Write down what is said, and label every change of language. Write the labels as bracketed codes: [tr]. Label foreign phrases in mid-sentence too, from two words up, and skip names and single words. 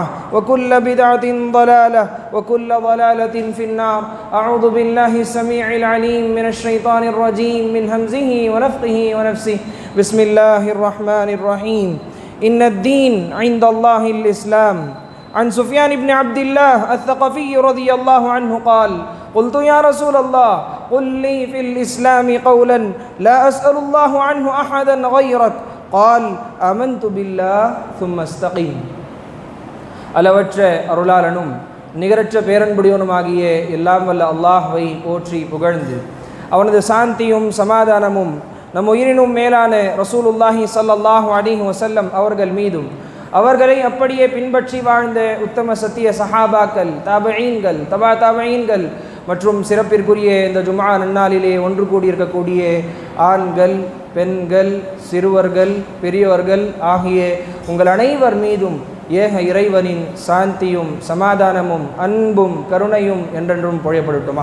[ar] وكل بدعة ضلالة وكل ضلالة في النار أعوذ بالله السميع العليم من الشيطان الرجيم من همزه ونفخه ونفسه بسم الله الرحمن الرحيم إن الدين عند الله الإسلام عن سفيان بن عبد الله الثقفي رضي الله عنه قال قلت يا رسول الله قل لي في الإسلام قولا لا أسأل الله عنه أحدا غيرك قال آمنت بالله ثم استقيم [ta] அளவற்ற அருளாளனும் நிகரற்ற பேரன்புடையவனுமாகிய எல்லாம் வல்ல அல்லாஹ்வை போற்றி புகழ்ந்து அவனது சாந்தியும் சமாதானமும் நம் உயிரினும் மேலான [ar] رسول الله صلى الله عليه وسلم [ta] அவர்கள் மீதும் அவர்களை அப்படியே பின்பற்றி வாழ்ந்த உத்தம சத்திய சஹாபாக்கள் தாபஈன்கள் தபா தாபஈன்கள் மற்றும் சிறப்பிற்குரிய இந்த ஜும்ஆ நன்னாளிலே ஒன்று கூடியிருக்கக்கூடிய ஆண்கள் பெண்கள் சிறுவர்கள் பெரியவர்கள் ஆகிய உங்கள் அனைவர் மீதும் ஏக இறைவனின் சாந்தியும் சமாதானமும் அன்பும் கருணையும் என்றென்றும் பொழியப்படட்டுமா.